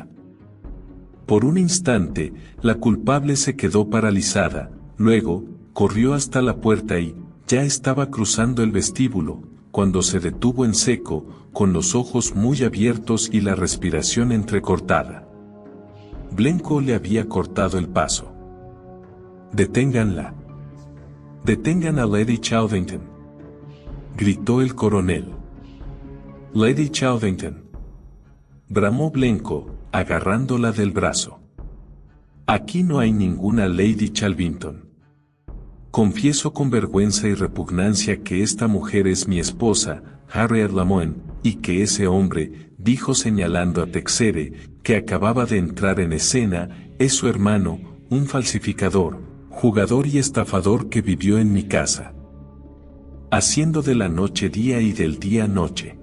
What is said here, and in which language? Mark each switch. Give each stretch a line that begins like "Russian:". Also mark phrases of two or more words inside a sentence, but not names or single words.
Spanish: Por un instante, la culpable se quedó paralizada, luego, corrió hasta la puerta y, ya estaba cruzando el vestíbulo, cuando se detuvo en seco, con los ojos muy abiertos y la respiración entrecortada. Blencowe le había cortado el paso. «Deténganla. Detengan a Lady Chalvington», gritó el coronel. «Lady Chalvington», bramó Blencowe, agarrándola del brazo. «Aquí no hay ninguna Lady Chalvington. Confieso con vergüenza y repugnancia que esta mujer es mi esposa, Harriet Lamoine, y que ese hombre», dijo señalando a Texere, que acababa de entrar en escena, «es su hermano, un falsificador, jugador y estafador que vivió en mi casa, haciendo de la noche día y del día noche.